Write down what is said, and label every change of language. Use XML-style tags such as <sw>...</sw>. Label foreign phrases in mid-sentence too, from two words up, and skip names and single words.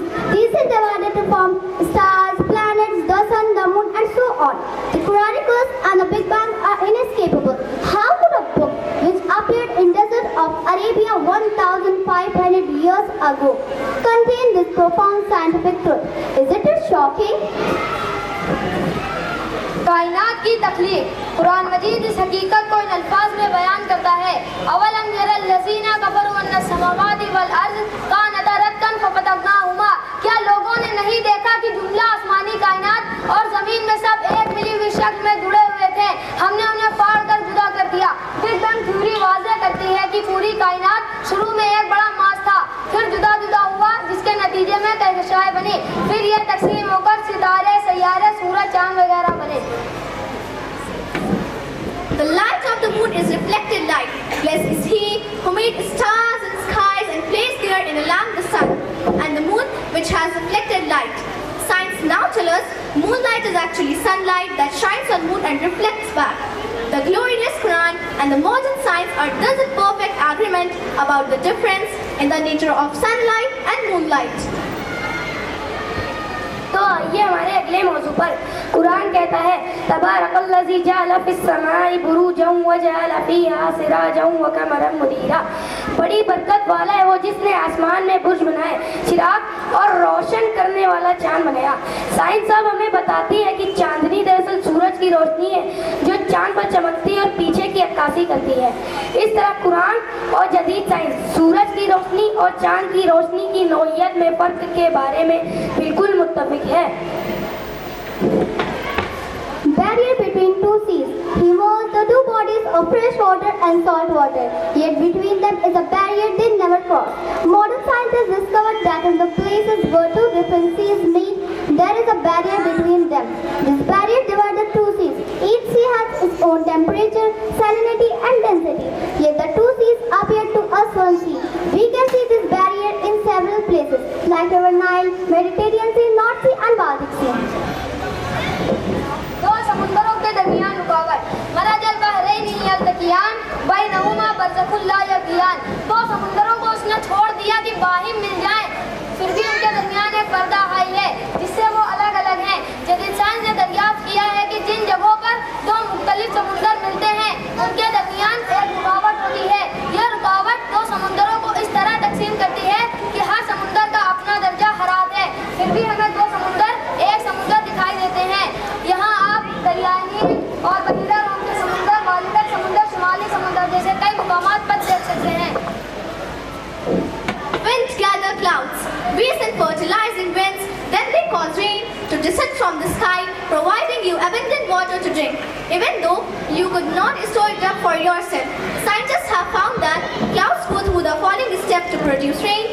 <en>These are divided to form stars, planets, the sun, the moon, and so on. The Quranic verse and the Big Bang are inescapable. How could a book which appeared in desert of Arabia 1,500 years ago contain this profound scientific truth? Isn't it shocking?</en> <hi>कायनात की तख्लीक। कुरान मजीद इस हकीकत को इन अल्फाज में बयान करता है,</hi> <ar>أولم ير الذين كفروا أن السماوات والأرض كانتا رتقا ففتقناهما.</ar> <hi>क्या लोगों ने नहीं देखा कि जुमला आसमानी कायनात और जमीन में सब एक मिली हुई शक्ल में जुड़े हुए थे, हमने उन्हें फाड़ कर जुदा कर दिया।</hi> <en>Big Bang theory</en> <hi>वाज़ेह करती है कि पूरी कायनात शुरू में एक बड़ा मास था, फिर जुदा जुदा हुआ, जिसके नतीजे में कहकशाएं बनी, फिर यह तकसीम होकर सितारे, सैयारे, सूरज, चांद वगैरह बने।</hi> <en>The light of the moon is reflected light. Blessed is he who made stars and skies and placed there in along the sun, and the moon which has reflected light. Science now tells us moonlight is actually sunlight that shines on moon and reflects back. The glorious Quran and the modern science are thus in perfect agreement about the difference in the nature of sunlight and moonlight.</en> <hi>तो आइए हमारे अगले मौजू पर। कुरान कहता है,</hi> <ar>تبارك الذي جعل في السماء بروجا وجعل فيها سراجا وقمرا منيرا.</ar> <hi>बड़ी बरकत वाला है वो जिसने आसमान में बुर्ज बनाए, चिराग और रोशन करने वाला चांद बनाया। साइंस अब हमें बताती है कि चांदनी दरअसल सूरज की रोशनी है जो चांद पर चमकती है और पीछे की अक्कासी करती है। इस तरह कुरान और जदीद साइंस सूरज की रोशनी और चांद की रोशनी की नौइयत में फ़र्क के बारे में बिल्कुल मुत्तफ़िक है।</hi> <en>Barrier between two seas. He was the two bodies of fresh water and salt water. Yet between them is a barrier they never crossed. Modern scientists discovered that in the places where two different seas meet, there is a barrier between them. This barrier divides the two seas. Each sea has its own temperature, salinity, and density. Yet the two seas appear to us one sea. We can see this barrier in several places, like River Nile, Mediterranean Sea, North Sea, and Baltic Sea.</en> <hi>दो समुंदरों के दरमियान रुकावट,</hi> <ar>مرج البحرين يلتقيان بينهما برزخ لا يبغيان.</ar> <hi>दो समुंदरों को उसने छोड़ दिया कि बाहिम मिल जाएं, फिर भी उनके दरमियान एक पर्दा हाइल है जिससे वो अलग अलग हैं। जदीद साइंस ने दरियाफ्त किया है कि जिन जगहों पर दो मुख्तलिफ समुंदर मिलते हैं उनके दरमियान एक रुकावट होती है। यह रुकावट दो समुंदरों को इस तरह तकसीम करती है कि हर समुंदर का अपना दर्जा हरारत है, फिर भी हमें दो समुंदर एक समुंदर दिखाई देते हैं। यहाँ आप दरियाई नील और बहीरा रोम के समुंदर, बाल्टिक समुंदर, शुमाली समुंदर जैसे कई मुकामात पर देख सकते हैं।</hi> <en>Winds gather clouds, we send fertilizing winds, then they cause rain to disinfect from the sky, providing you abundant water to drink, even though you could not store it up for yourself. Scientists have found that clouds go through the falling step to produce rain.</en>